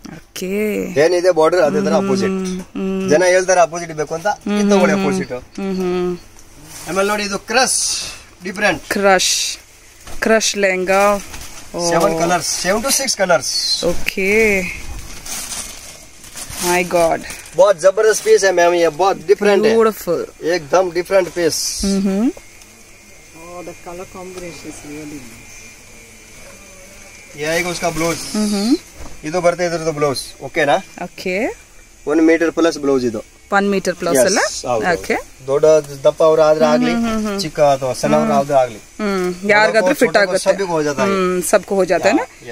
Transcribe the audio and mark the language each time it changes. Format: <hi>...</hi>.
<kn>Okay, ಏನಿದೆ border ಅದೇ ತರ ಅಪೋಸಿಟ್, ಜನ ಹೇಳ್ತಾರೆ ಅಪೋಸಿಟ್ ಬೇಕು ಅಂತ, ಇದು ತಗೊಳ್ಳಿ ಅಪೋಸಿಟ್। ಆಮೇಲೆ ನೋಡಿ ಇದು crush, different crush lehenga, 7 colours, 7 to 6 colours.</kn> <hi>Okay, my God, बहुत जबरदस्त पीस है मैम, ये बहुत डिफरेंट है, ब्यूटीफुल, एकदम different piece.</hi> <en>Oh, the color combination is really nice.</en> <hi>ये आएगा उसका ब्लाउज,</hi> <kn>ಇದು ಬರುತ್ತೆ ಇದ್ರದ್ದು ಬ್ಲೌಸ್, ಓಕೆನಾ? ಓಕೆ, 1 ಮೀಟರ್ ಪ್ಲಸ್ ಬ್ಲೌಸ್ ಇದು, 1 ಮೀಟರ್ ಪ್ಲಸ್ ಅಲ್ಲ? ಓಕೆ, ದೊಡ್ಡ ದಪ್ಪ ಅವ್ರ ಆದ್ರೆ ಆಗ್ಲಿ, ಚಿಕ್ಕ ಅಥವಾ ಸಣ್ಣ ಅವ್ರ ಆದ್ರೆ ಆಗ್ಲಿ, ಯಾರಿಗಾದ್ರೂ ಫಿಟ್ ಆಗುತ್ತೆ,</kn> <hi>सबको हो जाता है ना।</hi>